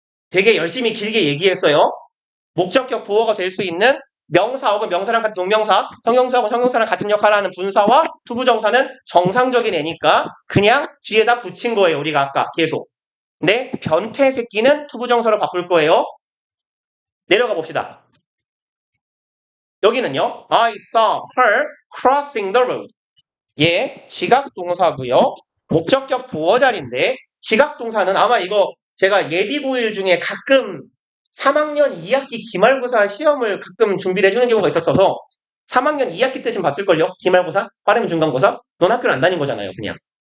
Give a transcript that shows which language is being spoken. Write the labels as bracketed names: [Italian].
[Korean] 되게 열심히 길게 얘기했어요. 목적격 보어가 될 수 있는 명사 혹은 명사랑 같은 동명사, 형용사 혹은 형용사랑 같은 역할을 하는 분사와 투부정사는 정상적인 애니까 그냥 뒤에다 붙인 거예요. 우리가 아까 계속. 근데 변태 새끼는 투부정사로 바꿀 거예요. 내려가 봅시다. 여기는요. [English] I saw her crossing the road. [Korean] 얘 지각동사고요. 목적격 보어 자리인데 지각동사는 아마 이거 제가 예비고일 중에 가끔 3학년 2학기 기말고사 시험을 가끔 준비를 해주는 경우가 있었어서 3학년 2학기 때쯤 봤을걸요? 기말고사? 빠르면 중간고사? 넌 학교를 안 다닌 거잖아요, 그냥.